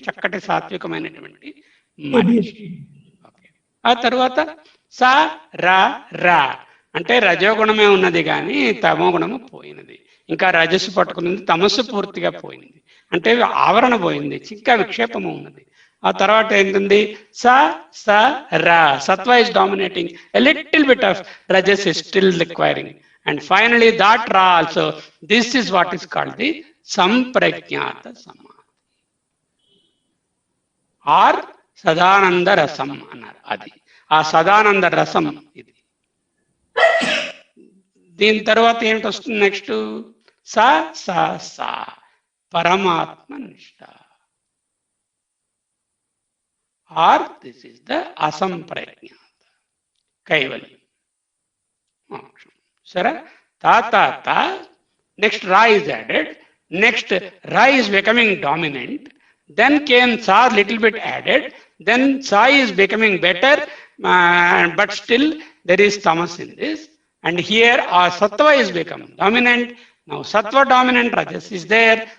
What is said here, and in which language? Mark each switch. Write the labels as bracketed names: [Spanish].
[Telugu] చక్కటి సాత్వికమైనటువంటి మనిషి. ఆ తర్వాత స ర ర అంటే రజోగుణమే ఉన్నది కానీ తమో గుణము పోయినది. ఇంకా రజస్సు పట్టుకున్నది, తమస్సు పూర్తిగా పోయింది, అంటే ఆవరణ పోయింది, ఇంకా విక్షేపము ఉన్నది. ఆ తర్వాత ఏంటంది? [English] స స ర. సత్వ is dominating, a little bit of రజస్ is still requiring. And finally that ra also, this is what is called the samprajnata samadhi or sadananda rasam annaru. [Telugu] Adi aa sadananda rasam idi. దీని తర్వాత ఏంటి వస్తుంది? [English] Next స స స పరమాత్మ నిష్ఠ ఆర్ దిస్ ఇస్ ద అసంప్రజ్ఞాత కైవల్యం మోక్షం. సరే, తా. Next ra is added. Next ra is becoming dominant. Then came sa, little bit added. Then sa is becoming better, but still there is tamas in this. And here our sattva is become dominant. Now sattva dominant, rajas is there.